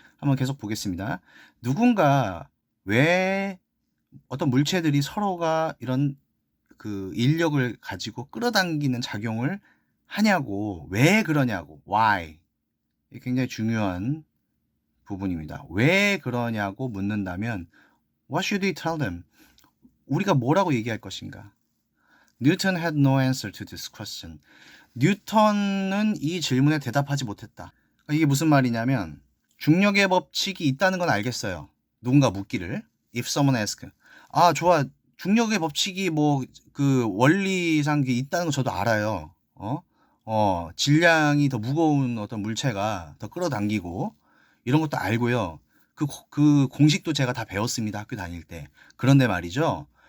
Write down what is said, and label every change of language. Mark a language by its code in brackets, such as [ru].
[ko] 한번 계속 보겠습니다. 누군가 왜 어떤 물체들이 서로가 이런 그 인력을 가지고 끌어당기는 작용을 하냐고, 왜 그러냐고, why. 이게 굉장히 중요한 부분입니다. 왜 그러냐고 묻는다면, [en] what should we tell them? [ko] 우리가 뭐라고 얘기할 것인가? [en] Newton had no answer to this question. [ko] 뉴턴은 이 질문에 대답하지 못했다. 이게 무슨 말이냐면, 중력의 법칙이 있다는 건 알겠어요. 누군가 묻기를. [en] If someone asks, [ko] 좋아. 중력의 법칙이 뭐 그 원리상 있다는 거 저도 알아요. 질량이 더 무거운 어떤 물체가 더 끌어당기고 이런 것도 알고요. 그 공식도 제가 다 배웠습니다. 학교 다닐 때. 그런데 말이죠.